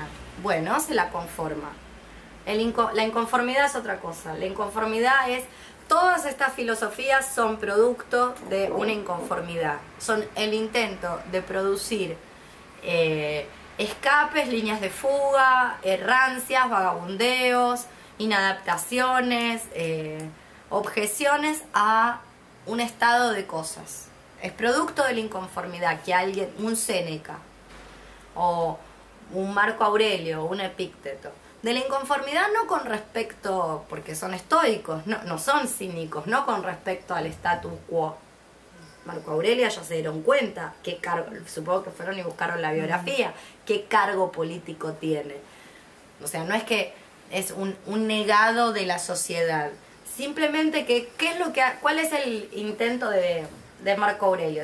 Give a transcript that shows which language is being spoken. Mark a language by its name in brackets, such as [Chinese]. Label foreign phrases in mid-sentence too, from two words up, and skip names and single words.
[Spanish] Bueno, se la conforma. La inconformidad es otra cosa. La inconformidad es... Todas estas filosofías son producto de una inconformidad. Son el intento de producir escapes, líneas de fuga, errancias, vagabundeos, inadaptaciones, objeciones a un estado de cosas. Es producto de la inconformidad que alguien, un Séneca o un Marco Aurelio o un Epícteto, de la inconformidad no con respecto, porque son estoicos, no son cínicos, no con respecto al [Latin] status quo. [Spanish] Marco Aurelio ya se dieron cuenta qué cargo, supongo que fueron y buscaron la biografía, qué cargo político tiene. O sea, no es que es un negado de la sociedad, simplemente que cuál es el intento de Marco Aurelio.